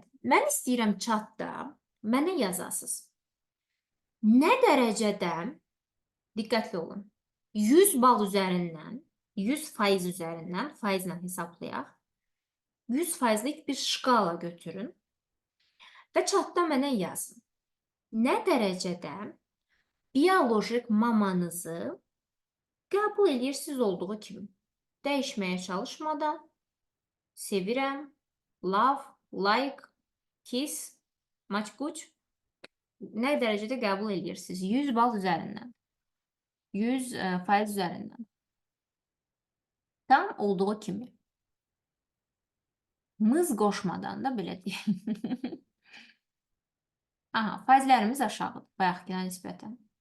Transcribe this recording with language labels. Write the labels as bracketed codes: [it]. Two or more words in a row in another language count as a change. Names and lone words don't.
[az] Mən istəyirəm chatda mənə yazasınız. Nə dərəcədə, diqqətli olun, 100 bal üzərindən, 100% üzərindən, faizlə hesablayaq, 100%lik bir şkala götürün və chatda mənə yazın. Nə dərəcədə biolojik mamanızı qəbul edirsiniz olduğu kimi? Dəyişməyə çalışmadan, sevirəm, [en] love, like, kiss, [az] maçquç, nə dərəcədə qəbul edirsiniz? 100 bal üzərindən, 100% üzərindən. Tam olduğu kimi. Mız qoşmadan da belə deyək. Aha, faizlərimiz aşağıdır, bayaqkına nisbətən.